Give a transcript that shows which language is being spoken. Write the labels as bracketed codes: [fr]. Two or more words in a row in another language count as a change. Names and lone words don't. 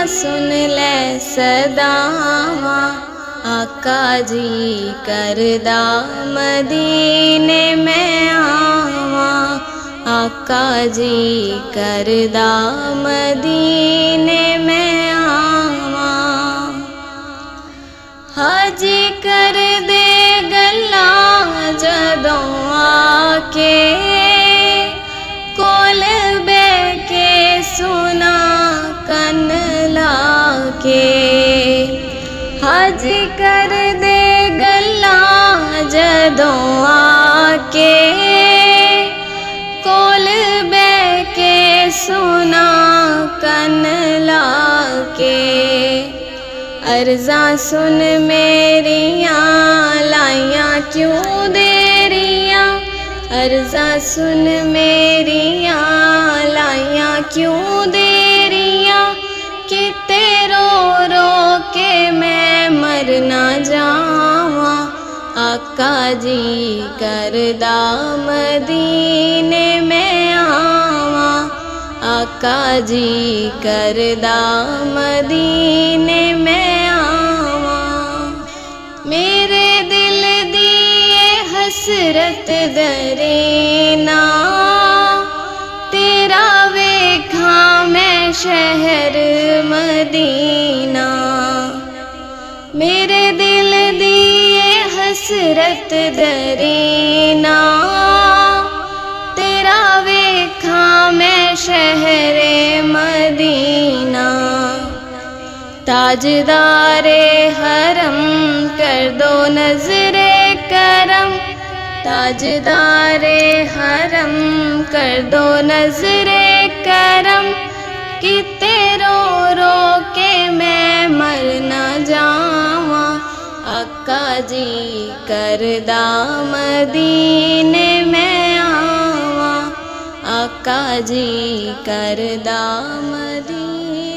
[pa] سن لے صداواں، آقا جی کردا مدینے میں آواں، آقا جی کردا مدینے میں آواں، حاجی کر دے گلاں جدوں آ کے کول بے کے سنا کن لا کے، حاجی کر دے گلاں جدوں آ کے کول بے کے سنا کن لا کے، عرضاں سن میریاں لائیاں کیوں دیریاں، عرضاں سن میریاں لائیاں کیوں دیریاں، کتے رو رو کے میں مر نہ جاواں، آقا جی کردا مدینے میں آواں، آقا جی کردا مدینے میں آواں، میرے دل دی حسرت درینا تیرا ویکھاں میں شہر مدینہ، میرے دل دی حسرت درینا تیرا ویکھاں میں شہر مدینہ، [ur] تاجدار حرم کر دو نظر کرم، تاجدار حرم کر دو نظر کرم، [pa] کتے رو رو کے میں مر نہ جاواں، آقا جی کردا مدینے میں آواں، آقا جی کردا مدینے